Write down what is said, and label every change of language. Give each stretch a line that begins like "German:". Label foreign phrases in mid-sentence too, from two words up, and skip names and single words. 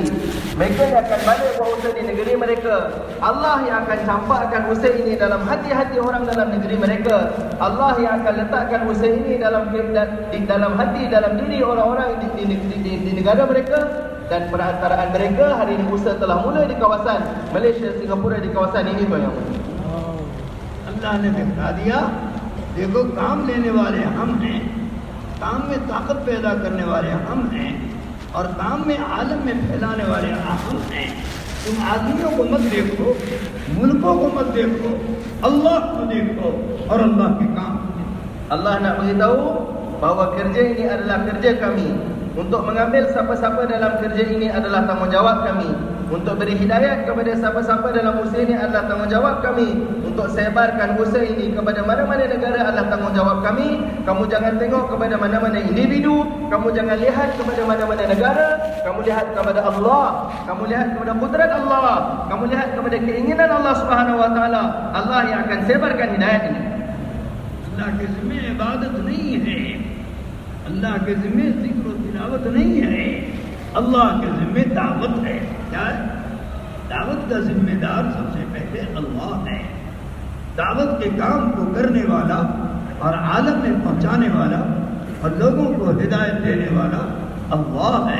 Malay: Mereka yang akan balik buat usaha di negeri mereka. Allah yang akan campakkan usaha ini dalam hati-hati orang dalam negeri mereka. Allah yang akan letakkan usaha ini dalam hati, dalam diri orang-orang di negara mereka. Dan perantaraan mereka hari ini usaha telah mula di kawasan Malaysia, Singapura, di kawasan ini tuan yang mulia.
Urdu: اللہ نے دکھا دیا، دیکھو کام لینے والے ہم ہیں، کام میں طاقت پیدا کرنے والے ہم ہیں، اور کام میں عالم میں پھیلانے والے ہم ہیں. تم آدمیوں کو مت دیکھو، ملکوں کو مت دیکھو، اللہ کو دیکھو اور اللہ کے کام کو دیکھو.
Malay: Allah nak beritahu bahawa kerja ini adalah kerja kami. Untuk mengambil siapa-siapa dalam kerja ini adalah tanggungjawab kami. Untuk beri hidayat kepada siapa-siapa dalam usaha ini adalah tanggungjawab kami. Untuk sebarkan usaha ini kepada mana-mana negara adalah tanggungjawab kami. Kamu jangan tengok kepada mana-mana individu, kamu jangan lihat kepada mana-mana negara, kamu lihat kepada Allah, kamu lihat kepada kudrat Allah, kamu lihat kepada keinginan Allah
Arabic: سبحانه وتعالى.
Malay: Allah yang akan sebarkan hidayat ini.
Urdu: اللہ کے ذمے عبادت نہیں ہے، اللہ کے ذمے ذکر اور تلاوت نہیں ہے، اللہ کے ذمے دعوت ہے. کیا ہے? دعوت کا ذمہ دار سب سے پہلے اللہ ہے. دعوت کے کام کو کرنے والا اور عالم میں پہنچانے والا اور لوگوں کو ہدایت دینے والا اللہ ہے.